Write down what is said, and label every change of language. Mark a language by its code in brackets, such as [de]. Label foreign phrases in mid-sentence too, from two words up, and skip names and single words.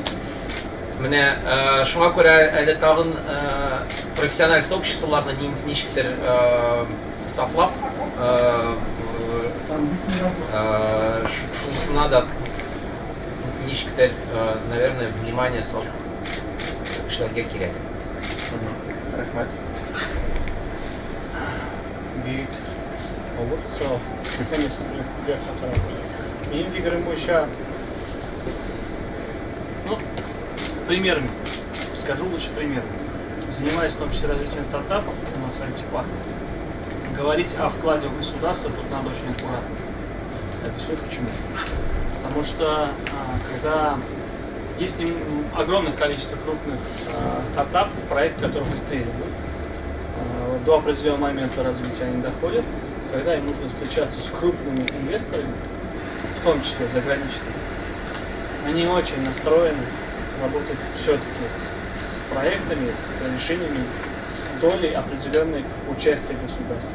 [tt] Менә шуңа күрә әле тагын профессиональ сообществоларны ничектер саклап, шунысына да ничектер, [ru] наверное, внимание [tt] салып эшләргә кирәк. Рәхмәт. Бик авыр сорау. Конечно, Минем фигурым буенча, [ru] примерами, скажу лучше примерами. Занимаюсь в том числе развитием стартапов, у нас IT-парк. Говорить о вкладе в государство тут надо очень аккуратно. Объясню почему. Потому что когда есть огромное количество крупных стартапов, проектов, которые выстреливают, до определенного момента развития они доходят, когда им нужно встречаться с крупными инвесторами, в том числе заграничными, они очень настроены работать все-таки с проектами, с решениями, с долей определенной участия государства.